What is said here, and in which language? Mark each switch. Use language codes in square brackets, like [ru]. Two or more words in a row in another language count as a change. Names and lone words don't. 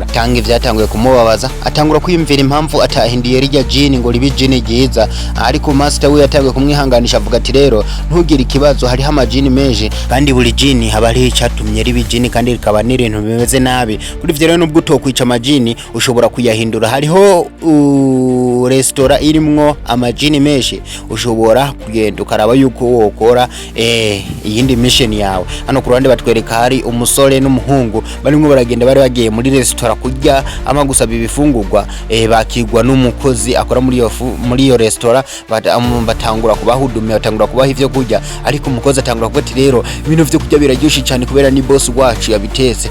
[rn] Tang byatangiye kumubabaza, atangura kwiyumvira impamvu atahindiye rijya jini ngo ribe jini ryiza. [rw] Ariko master we yatangiye kumwihanganisha avuga ati rero ntugire ikibazo, hariho amajini menshi kandi buri jini haba ari icyatumye ribe jini kandi rikaba n'ibintu bimeze nabi. [rn] Kuri ivyo rero nubwo utokwica amajini ushobora kuyahindura. Hariho restaurant irimwo amajini menshi, ushobora kugenda ukaraba yuko wokora iyindi mission yawe. Hano ku ruhande batwereka hari umusore n'umuhungu barimwo baragenda bari bagiye muri restaurant kurya ama gusaba ibifungurwa, bakigwa n'umukozi akora muri iyo restaurant, batangura kubahudumira, batangura kubaha ivyo kurya, ariko umukozi atangura kuvuga ati rero ibintu vyo kurya biraryoshe cyane kubera ni boss wacu yabitetse.